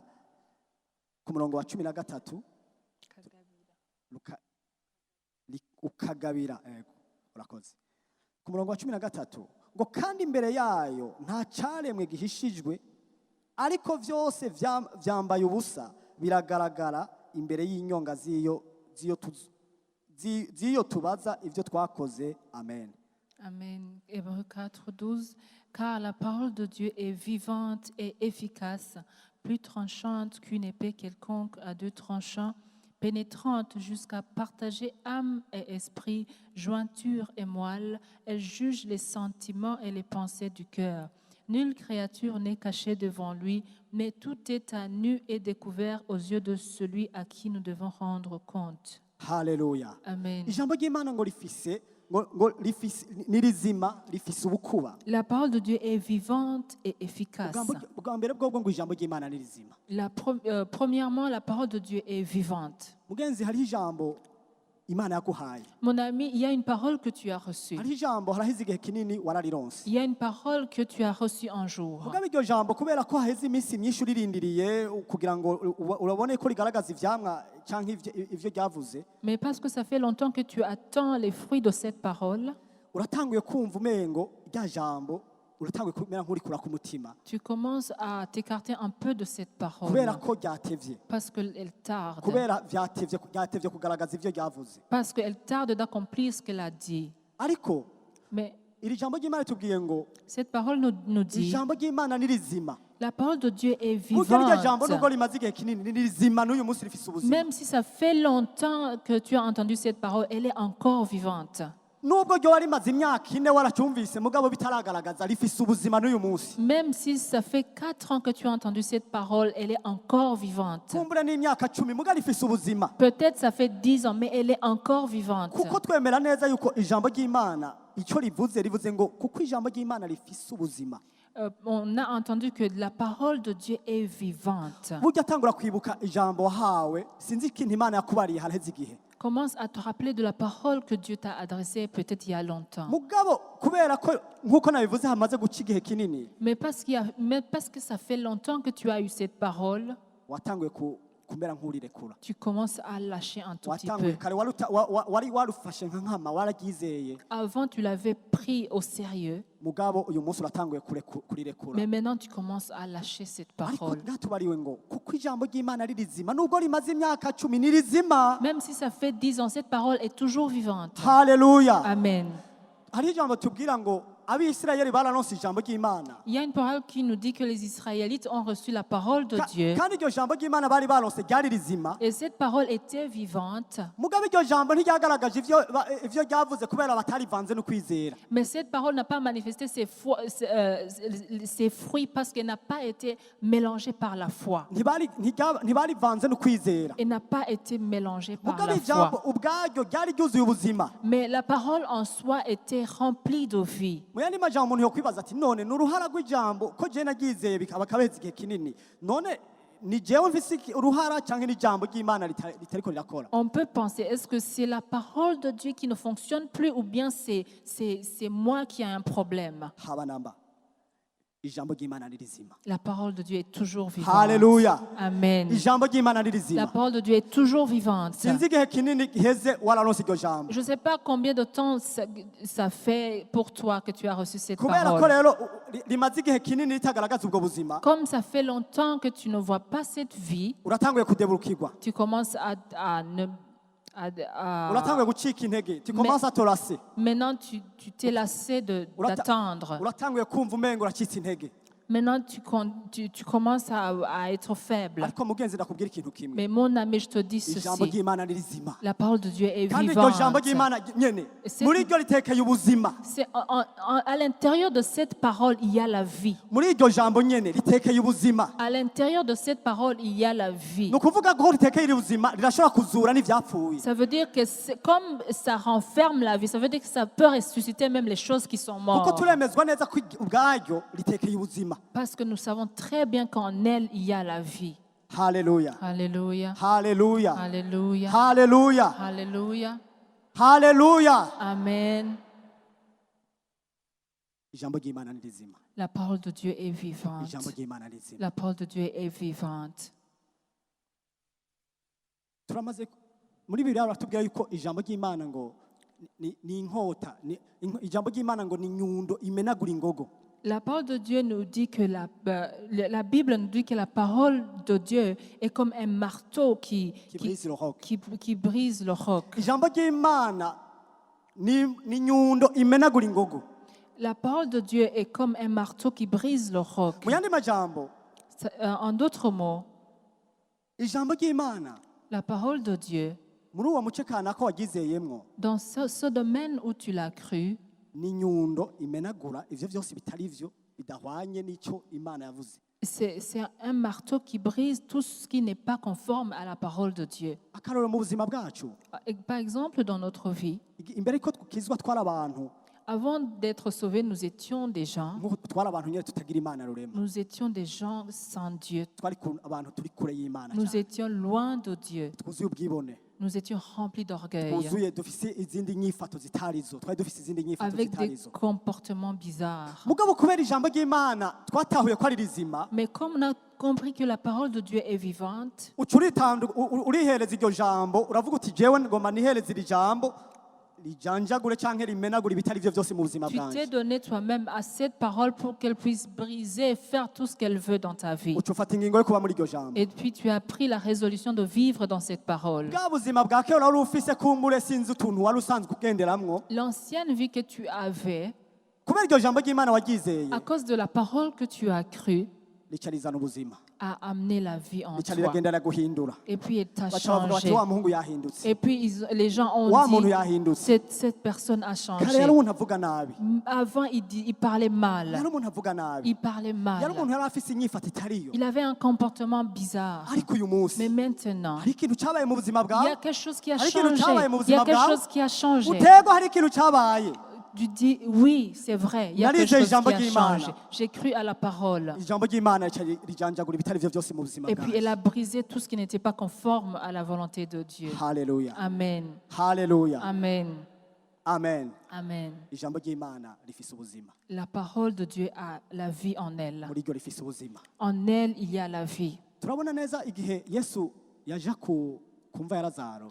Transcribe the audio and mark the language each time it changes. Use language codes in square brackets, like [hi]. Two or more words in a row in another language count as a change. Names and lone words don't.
[rn] Ku murongo wa 13 ukagabira, urakoze. Ku murongo wa 13 ngo kandi imbere yayo nta caremwe gihishijwe, ariko vyose vyambaye ubusa, biragaragara imbere y'inyonga z'iyo tubaza ivyo twakoze. Amen. [fr] Amen. Hébreux 4, 12. Car la parole de Dieu est vivante et efficace, plus tranchante qu'une épée quelconque à deux tranchants, pénétrante jusqu'à partager âme et esprit, jointure et moelle. Elle juge les sentiments et les pensées du cœur. Nulle créature n'est cachée devant lui, mais tout est à nu et découvert aux yeux de celui à qui nous devons rendre compte. [rn] haleluya. Amen. ijambo ry'imana ngo ni rizima rifise ubukuba. [fr] La parole de Dieu est vivante et efficace. [rn] Ubwa mbere bwobwo ngo ijambo ry'imana ni rizima. [fr] Premièrement, la parole de Dieu est vivante. [rn] Mugenzi, hariho ijambo imana yaguhaye. [fr] Mon ami, il y a une parole que tu as reçue. [rn] Hariho ijambo harahize igihe kinini wararironse. [fr] Il y a une parole que tu as reçue un jour. [rn] mugabe iryo jambo kubera ko haheze iminsi myinshi uririndiriye kugira ngo urabone ko rigaragaza ivyamwa canke ivyo ryavuze, [fr] Mais parce que ça fait longtemps que tu attends les fruits de cette parole, [rn] uratanguye kumva umengo rya jambo uratanguye kumera nk'urikura ku mutima [fr] tu commences à t'écarter un peu de cette parole [rn] kubera ko ryatevye, [fr] parce qu'elle tarde. [rn] kubera vyatevye kugaragaza ivyo ryavuze. [fr] Parce qu'elle tarde d'accomplir ce qu'elle a dit. [rn] Ariko [fr] Mais [rn] iri jambo ry'imana ritubwiye ngo [fr] cette parole nous dit, [rn] ijambo ry'imana ni rizima. [fr] la parole de Dieu est [rn] Burya rya jambo nubwo [fr] vivante. [rn] rimaze igihe kinini ni rizima, n'uyu munsi rifise ubuzima. [fr] Même si ça fait longtemps que tu as entendu cette parole, elle est encore vivante. [rn] Nubwo ryoba rimaze imyaka ine waracyumvise mugabo bitaragaragaza rifise ubuzima n'uyu munsi. [fr] Même si ça fait 4 ans que tu as entendu cette parole, elle est encore vivante. [rn] Kumbura n'imyaka 10 mugabo rifise ubuzima. [fr] Peut-être ça fait 10 ans, mais elle est encore vivante. [rn] Kuko twemera neza yuko ijambo ry'Imana icyo rivuze ngo kuko ijambo ry'Imana rifise ubuzima. [fr] On a entendu que la parole de Dieu est vivante. [rn] Burya atangura kwibuka ijambo wahawe sinzi ikintu Imana yakubariye haraheze igihe. [fr] Commence à te rappeler de la parole que Dieu t'a adressée peut-être il y a longtemps. [rn] Mugabo kubera ko nkuko nabivuze hamaze guca igihe kinini [fr] Mais parce que ça fait longtemps que tu as eu cette parole, [rn] watanguye kumera nk'urirekura. [fr] tu commences à lâcher un tout petit [rn] Watanguye [fr] peu. [rn] kare wari warufashe nka nkama waragizeye [fr] Avant, tu l'avais pris au sérieux, [rn] mugabo uyu munsi uratanguye kurirekura. [fr] mais maintenant tu commences à lâcher cette [rn] Ariko [fr] parole. [rn] bwatubariwe ngo kuko ijambo ry'Imana ari rizima nubwo rimaze imyaka 10 ni rizima. [fr] Même si ça fait 10 ans, cette parole est toujours vivante. [rn] Haleluya. Amen. Hari ijambo tubwira ngo abisirayeli bararonse ijambo ry'Imana. [fr] Il y a une parole qui nous dit que les Israélites ont reçu la parole de Dieu. [rn] Kandi iryo jambo ry'Imana bari baronse ryari rizima. [fr] Et cette parole était vivante. [rn] Mugabe iryo jambo ntiryagaragaje ivyo ryavuze kubera batarivanze no kwizera. [fr] Mais cette parole n'a pas manifesté ses fruits parce qu'elle n'a pas été mélangée par la foi. [rn] Ntibarivanze no kwizera. [fr] Elle n'a pas été mélangée par la [rn] Mugabe ijambo [fr] foi. [rn] ubwaryo ryari ryuzuye ubuzima. [fr] Mais la parole en soi était remplie de vie. [rn] Mu yandi majambo umuntu yokwibaza ati none n'uruhara rw'ijambo ko je naryizeye bakabeza igihe kinini. None ni jewe mfise uruhara canke n'ijambo ry'Imana ritariko rirakora. [fr] On peut penser, est-ce que c'est la parole de Dieu qui ne fonctionne plus ou bien c'est moi qui ai un problème? [rn] Haba namba. Ijambo ry'Imana ni rizima. [fr] La parole de Dieu est toujours vivante. [rn] Haleluya. Amen. Ijambo ry'Imana ni [fr] La [rn] rizima. [fr] parole de Dieu est toujours vivante. [rn] Sinzi igihe kinini giheze wararonse iryo jambo. [fr] Je ne sais pas combien de temps ça fait pour toi que tu as reçu cette [rn] Kubera ko [fr] parole. [rn] rero rimaze igihe kinini ritagaragaza ubwo buzima, [fr] Comme ça fait longtemps que tu ne vois pas cette vie, [rn] uratanguye kudeburukirwa. [fr] tu commences à [rn] Uratanguye gucika intege. [fr] Tu commences à te lasser. maintenant tu t'es lassé d'attendre. [rn] Uratanguye kumva umengo uracitse intege. [fr] Maintenant tu commences à être faible. [rn] Ariko mugenzi ndakubwira ikintu kimwe. [fr] Mais mon ami, je te dis [rn] Ijambo [fr] ceci. [rn] ry'Imana ni rizima. [fr] La parole de Dieu est [rn] Kandi iryo jambo [fr] vivante. [rn] ry'Imana nyene [fr] C'est- [rn] muri iryo ritekeye ubuzima. [fr] À l'intérieur de cette parole, il y a la vie. [rn] Muri iryo jambo nyene ritekeye ubuzima. [fr] À l'intérieur de cette parole, il y a la vie. [rn] Ni ukuvuga ko ritekeye ubuzima rirashobora kuzura n'ivyapfuye. [fr] Ça veut dire que comme ça renferme la vie, ça veut dire que ça peut ressusciter même les choses qui sont [rn] Kuko [fr] mortes. [rn] turemezwa neza ko ubwaryo ritekeye ubuzima. [fr] Parce que nous savons très bien qu'en elle, il y a la vie. [rn] Haleluya. [fr] Alléluia. [rn] Haleluya. [fr] Alléluia. [rn] Haleluya. [fr] Alléluia. [rn] Haleluya. Amen. Ijambo ry'Imana ni rizima. [fr] La parole de Dieu est vivante. [rn] Ijambo ry'Imana ni rizima. [fr] La parole de Dieu est vivante. [rn] Turamaze muri Bibiliya baratubwira yuko ijambo ry'Imana ngo ni inkota, ijambo ry'Imana ngo ni nyundo imenagura ingogo. [fr] La parole de Dieu nous dit que la Bible nous dit que la parole de Dieu est comme un marteau qui brise le roc. qui brise le roc. [rn] Ijambo ry'Imana ni nyundo imenagura ingogo. [fr] La parole de Dieu est comme un marteau qui brise le roc. [rn] Mu yandi majambo [fr] En d'autres mots, [rn] ijambo ry'Imana [fr] La parole de Dieu, [rn] muri uwo muce kanaka wagizeyemwo [fr] dans ce domaine où tu l'as cru, [rn] ni inyundo imenagura ivyo vyose bitari vyo bidahwanye n'icyo Imana yavuze. [fr] c'est un marteau qui brise tout ce qui n'est pas conforme à la parole de Dieu. [rn] Akarorero mu buzima bwacu, [fr] Et par exemple, dans notre vie, [rn] imbere ko tukizwa twari abantu, [fr] avant d'être sauvés, nous étions des gens, [rn] nk'uko twari abantu nyine tutagira Imana rurema, [fr] nous étions des gens sans Dieu. [rn] twari abantu turi kure y'Imana [fr] Nous [rn] cyane, [fr] étions loin de Dieu. [rn] twuzuye ubwibone, [fr] Nous étions remplis d'orgueil, [rn] twuzuye dufise izindi nyifato zitarizo, twari dufise izindi nyifato [fr] avec des [rn] zitarizo. [fr] comportements bizarres. [rn] Mugabo kubera ijambo ry'Imana twatahuye ko ari rizima, [fr] Mais comme on a compris que la parole de Dieu est vivante, [rn] urihereza iryo jambo, uravuga uti jewe ngoma nihereza iri jambo rijanjagure canke rimenagure ibitari vyo vyose mu buzima [fr] tu t'es [rn] bwanje. [fr] donné toi-même à cette parole pour qu'elle puisse briser et faire tout ce qu'elle veut dans ta vie. [rn] Uca ufata ingingo yo kuba muri iryo jambo. [fr] Et puis tu as pris la résolution de vivre dans cette parole. [rn] Bwa buzima bwa kera wari ufise kumbure sinzi utuntu wari usanzwe ugenderamwo, [fr] L'ancienne vie que tu avais, [rn] kubera iryo jambo ry'Imana waryizeye [fr] à cause de la parole que tu as crue, [rn] rica rizana ubuzima, [fr] a amené la vie en [rn] rica [fr] toi. [rn] riragenda riraguhindura. [fr] Et puis elle t'a [rn] Baca bavuga bati [fr] changé. [rn] wa muhungu yahindutse, [fr] Et puis les gens ont [rn] wa muntu [fr] dit, [rn] yahindutse. [fr] cette personne a [rn] Kare [fr] changé. [rn] yari umuntu avuga nabi, [fr] Avant, il parlait mal. [rn] yari umuntu avuga nabi, [fr] Il parlait [rn] yari [fr] mal. [rn] umuntu yari afise inyifato itariyo. [fr] Il avait un comportement bizarre. [rn] Ariko uyu munsi [fr] Mais maintenant, [rn] hari ikintu cyabaye mu buzima [fr] il y a [rn] bwawe, [fr] quelque chose qui a [rn] Hari ikintu [fr] changé. [rn] cyabaye mu [fr] Il y a [rn] buzima [fr] quelque [rn] bwawe. [fr] chose qui a changé. [rn] utego hari ikintu cyabaye. [fr] Tu dis, oui, c'est vrai, il y a [rn] Nari [fr] quelque chose [rn] ijambo [fr] qui a [rn] ry'Imana. [fr] changé. J'ai cru à la parole. [rn] Ijambo ry'Imana rica rijanjagura ibitari vyo byose mu buzima [fr] Et puis elle [rn] bwawe. [fr] a brisé tout ce qui n'était pas conforme à la volonté de Dieu. [rn] Haleluya, [fr] Amen. [rn] haleluya, [fr] Amen. [rn] amen. [fr] Amen. [rn] Ijambo ry'Imana rifise ubuzima, [fr] La parole de Dieu a la vie en elle. [rn] muri ryo rifise ubuzima. [fr] En elle, il y a la vie. [rn] Turabona neza igihe Yesu yaja ku mva ya Lazaro,